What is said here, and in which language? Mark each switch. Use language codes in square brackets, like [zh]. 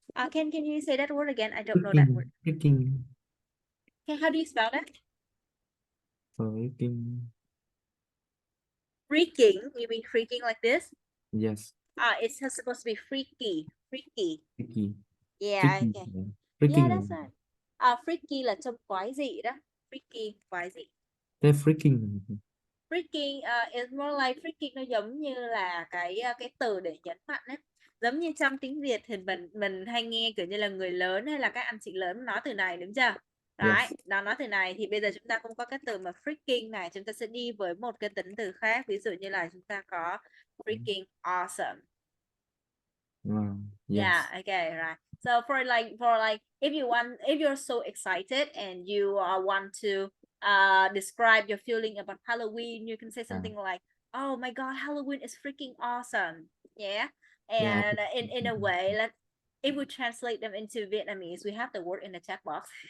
[en] Can you say that word again? I don't know that freaking, word. freaking, Okay. How do you spell that? freaking. Freaking. You mean freaking like this? Yes, It's supposed to be freaky. Freaky. freaky, Yeah. freaky, Okay. yeah. Yeah, that's Freaking. right. [vi] Freaky là trông quái dị đó. Freaky, quái dị. They're freaking. [en] Freaking is more like freaking, [vi] nó giống như là cái từ để nhấn mạnh ấy. Giống như trong tiếng Việt thì mình hay nghe kiểu như là người lớn hay là các anh chị lớn nói từ này, đúng chưa? Đấy, [en] Yes. [vi] nó nói từ này thì bây giờ chúng ta cũng có cái từ mà freaking này, chúng ta sẽ đi với một cái tính từ khác. Ví dụ như là chúng ta có freaking awesome. [en] Wow. Yeah, Yes. okay, right. So for if you're so excited and you want to describe your feeling about Halloween, you can say Yeah, something like, "Oh my God, Halloween is freaking awesome!" Yeah, yeah, and in a way, if we translate them into Vietnamese, we have the word in the chat box.